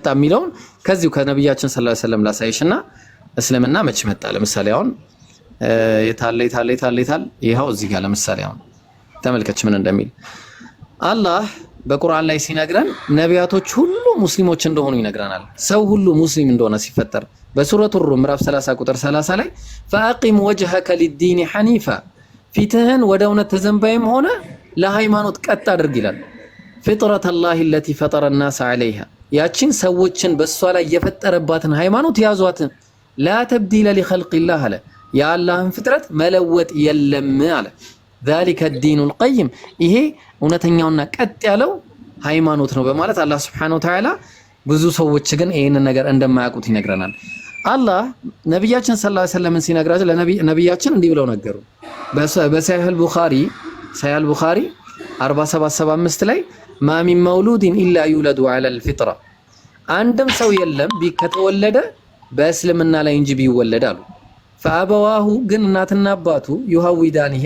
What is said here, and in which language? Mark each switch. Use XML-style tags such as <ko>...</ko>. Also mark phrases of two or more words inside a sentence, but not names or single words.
<am>የሚለውን ከዚሁ ከነብያችን</am> <ar>صلى الله عليه وسلم</ar> <am>ላሳይሽና እስልምና መቼ መጣ። ለምሳሌ አሁን የታለ ይሄው እዚህ ጋር ለምሳሌ አሁን ተመልከች ምን እንደሚል አላህ በቁርአን ላይ ሲነግረን ነቢያቶች ሁሉ ሙስሊሞች እንደሆኑ ይነግረናል። ሰው ሁሉ ሙስሊም እንደሆነ ሲፈጠር በሱረቱ ሩም ምዕራፍ 30 ቁጥር 30 ላይ</am> <ar>فأقم وجهك للدين حنيفا</ar> <am>ፊትህን ወደ እውነት ተዘንባይም ሆነ ለሃይማኖት ቀጥ አድርግ ይላል።</am> <ar>فطرت الله التي فطر الناس عليها</ar> <am>ያቺን ሰዎችን በሷ ላይ የፈጠረባትን ሃይማኖት ያዟት።</am> <ar>لا تبديل لخلق الله</ar> <am>አለ የአላህን ፍጥረት መለወጥ የለም አለ።</am> <ar>ذلك الدين القيم</ar> <am>ይሄ እውነተኛውና ቀጥ ያለው ሃይማኖት ነው በማለት አላህ</am> <ar>سبحانه وتعالى</ar> <am>ብዙ ሰዎች ግን ይሄንን ነገር እንደማያውቁት ይነግረናል። አላህ ነብያችን</am> <ar>صلى الله عليه وسلم</ar> <am>ሲነግራቸው ለነብያችን እንዲህ ብለው ነገሩ። በሰሒህ አልቡኻሪ 4775 ላይ</am> <ar>ما من مولود إلا يولد على الفطرة</ar> <am>አንድም ሰው የለም ከተወለደ በእስልምና ላይ እንጂ ቢወለድ አሉ። ፈአበዋሁ ግን እናትና አባቱ ዩሃዊዳኒሂ</am>